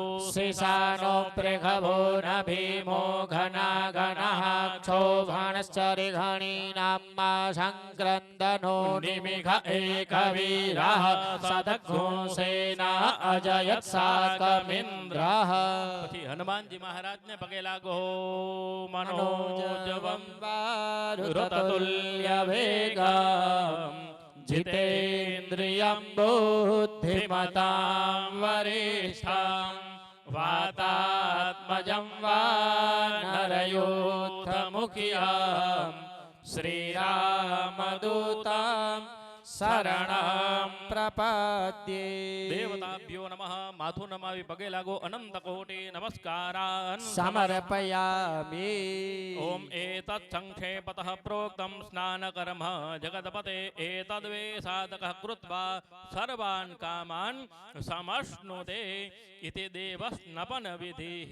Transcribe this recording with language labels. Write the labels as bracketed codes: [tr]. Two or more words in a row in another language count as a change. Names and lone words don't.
[sa] શિશાનો પ્રખભો ન ભીમો ઘના ઘનઃ ક્ષોભણશ્ચરી ઘણીનામ્મા સંક્રંદનો નિમિષ એકવીરઃ સદઘોષેના અજયત સાકમિન્દ્રઃ [gu] પછી હનુમાનજી મહારાજને પગે લાગો મનોજવમ [sa] વારુતતુલ્ય વેગમ जितेन्द्रियं बुद्धिमतां वरिष्ठं वातात्मजं वानरयोत्तमुख्यं श्रीरामदूतं શરણં પ્રપદ્યે દેવતાભ્યો નમઃ [gu] માથું નમાવી પગે લાગો [sa] અનંત કોટી નમસ્કારાન સમર્પયામિ ઓમ એતત્ સંક્ષેપતઃ પ્રોક્તં સ્નાનકર્મ જગતપતે એતદ્વે સાધકઃ કૃત્વા સર્વાન કામાન સમશ્નુતે ઇતિ દેવ સ્નપન વિધિઃ.